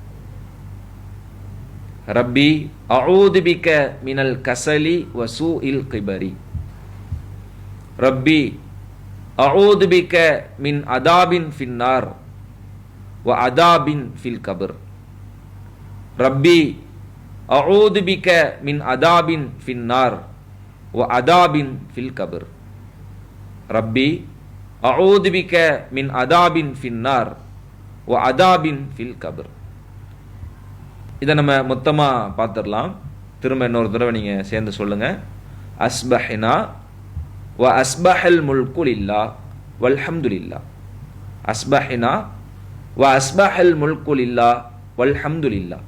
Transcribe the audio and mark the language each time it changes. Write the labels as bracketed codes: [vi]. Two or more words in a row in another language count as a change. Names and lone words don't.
[ar] ربي أعوذ بك من الكسل وسوء الكبر ربي أعوذ بك من عذاب في النار وعذاب في القبر ربي أعوذ بك من عذاب في النار وعذاب في القبر ربي أعوذ بك من عذاب في النار وعذاب في القبر. [ta] இதை நம்ம மொத்தமாக பார்த்துடலாம். திரும்ப இன்னொரு தடவை நீங்கள் சேர்ந்து சொல்லுங்கள். [ar] أصبحنا وأصبح الملك لله والحمد لله. أصبحنا وأصبح الملك لله والحمد لله.